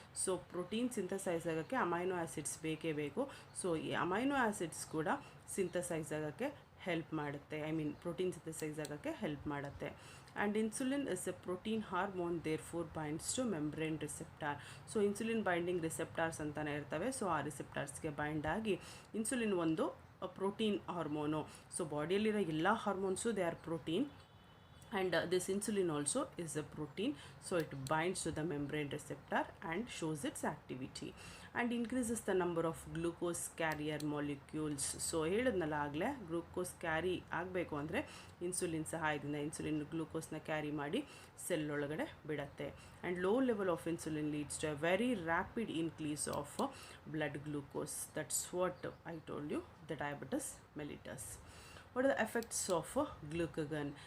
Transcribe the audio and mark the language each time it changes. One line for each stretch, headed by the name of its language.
Kannada: So protein synthesise ಆಗೋಕ್ಕೆ amino acids ಬೇಕೇ ಬೇಕು. ಸೊ ಈ ಅಮೈನೋ ಆಸಿಡ್ಸ್ ಕೂಡ ಸಿಂಥಸೈಸ್ ಆಗೋಕ್ಕೆ ಹೆಲ್ಪ್ ಮಾಡುತ್ತೆ, ಪ್ರೋಟೀನ್ ಸಿಂಥಸೈಸ್ ಆಗೋಕ್ಕೆ ಹೆಲ್ಪ್ ಮಾಡುತ್ತೆ.
English: And insulin is a protein hormone, therefore binds to membrane receptor.
Kannada: So insulin binding receptors ಅಂತಲೇ ಇರ್ತವೆ. ಸೊ ಆ ರಿಸೆಪ್ಟಾರ್ಸ್ಗೆ ಬೈಂಡ್ ಆಗಿ ಇನ್ಸುಲಿನ್ ಒಂದು ಪ್ರೋಟೀನ್ ಹಾರ್ಮೋನು. ಸೊ ಬಾಡಿಯಲ್ಲಿರೋ ಎಲ್ಲ hormones
English: They are protein. And this insulin also is a protein, so it binds to the membrane receptor and shows its activity and increases the number of glucose carrier molecules.
Kannada: So ಹೇಳಿದ್ನಲ್ಲ ಆಗಲೇ, glucose carry ಆಗಬೇಕು ಅಂದರೆ insulin ಸಹಾಯದಿಂದ insulin ಗ್ಲೂಕೋಸ್ನ carry ಮಾಡಿ cell ಒಳಗಡೆ ಬಿಡುತ್ತೆ.
English: And low level of insulin leads to a very rapid increase of blood glucose. That's what I told you, the diabetes mellitus. What are the effects of glucagon?